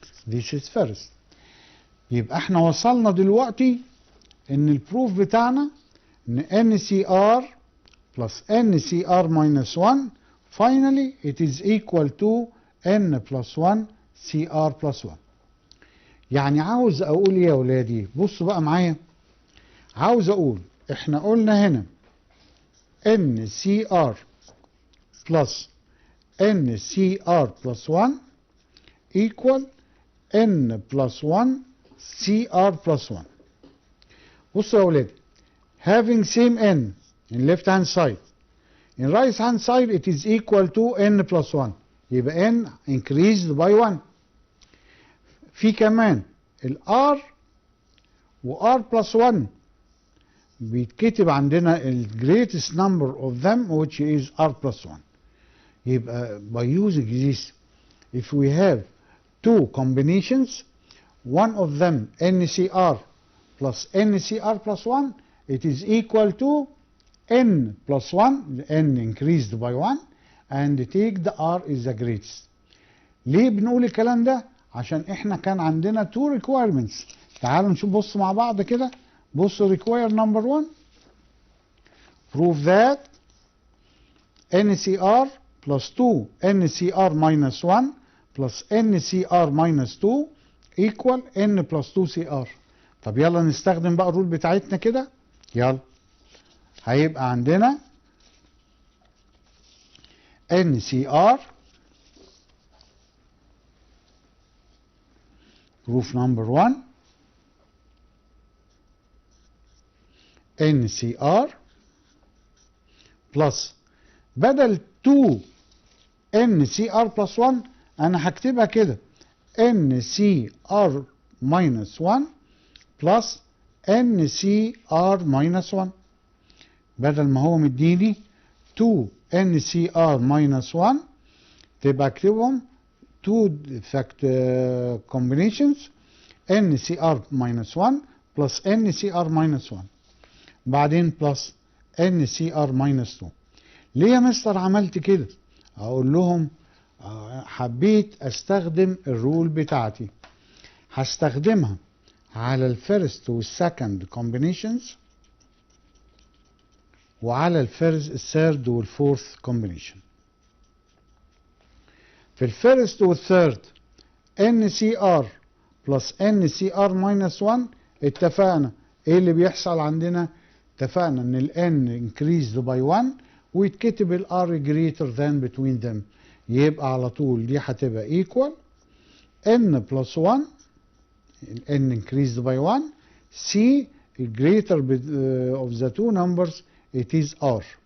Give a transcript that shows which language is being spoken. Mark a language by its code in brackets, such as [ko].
[en] This is first. [ar] يبقى احنا وصلنا دلوقتي ان البروف بتاعنا ان [en] NCR plus NCR minus 1 finally it is equal to N plus 1 CR plus 1. [ar] يعني عاوز اقول يا ولادي بصوا بقى معايا، عاوز اقول احنا قلنا هنا [en] NCR plus NCR plus 1 equal N plus 1 CR plus 1. [ar] بصوا يا ولادي، [en] having same N in left hand side, in right hand side it is equal to N plus 1، يبقى N increased by 1. [ar] في كمان [en] ال R و R plus 1 بيتكتب عندنا ال greatest number of them which is R plus 1. يبقى by using this, if we have two combinations, one of them NCR plus NCR plus 1, it is equal to N plus 1, N increased by 1, and take the R is the greatest. [ar] ليه بنقول الكلام ده؟ عشان احنا كان عندنا [en] two requirements. [ar] تعالوا نشوف، بصوا مع بعض كده. بصوا require number 1. [en] Prove that NCR plus 2 NCR minus 1 plus NCR minus 2 equal N plus 2 CR. [ar] طب يلا نستخدم بقى الرول بتاعتنا كده. يلا هيبقى عندنا [en] NCR proof number 1 [ar] NCR plus بدل 2 NCR plus 1 انا هكتبها كده NCR minus 1 plus NCR minus 1. بدل ما هو مديني 2 NCR minus 1 تبقى اكتبهم [en] 2 fact combinations [ar] NCR minus 1 plus NCR minus 1 بعدين plus NCR minus 2. ليه يا مستر عملت كده؟ اقول لهم حبيت استخدم الرول بتاعتي، هستخدمها على الفيرست والسكند combinations وعلى الثيرد والفورث combination. في الفيرست والثيرد NCR plus NCR minus 1 اتفقنا ايه اللي بيحصل عندنا؟ اتفقنا ان ال N increased by 1 ويتكتب ال R greater than between them، يبقى على طول دي هتبقى [en] equal N plus 1 N increased by 1 C greater of the two numbers it is R.